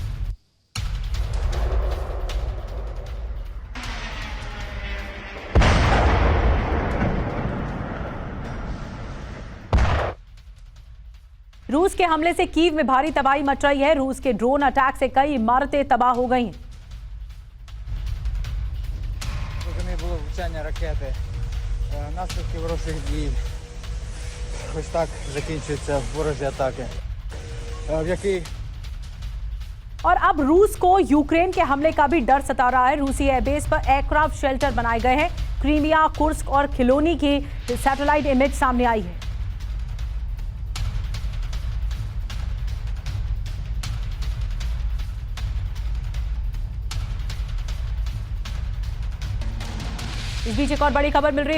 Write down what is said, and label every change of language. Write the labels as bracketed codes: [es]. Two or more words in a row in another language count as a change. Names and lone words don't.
[hi] रूस के हमले से कीव में भारी तबाही मच रही है। रूस के ड्रोन अटैक से कई इमारतें तबाह हो गई हैं। [uk] Було влучання ракети. Наслідки ворожих дій. Ось так закінчуються ворожі атаки. В який [hi] और अब रूस को यूक्रेन के हमले का भी डर सता रहा है। रूसी एयरबेस पर [en] aircraft shelter [hi] बनाए गए हैं। क्रीमिया, कुर्स्क और खिलोनी की [en] satellite image [hi] सामने आई है। इस बीच एक और बड़ी खबर मिल रही है।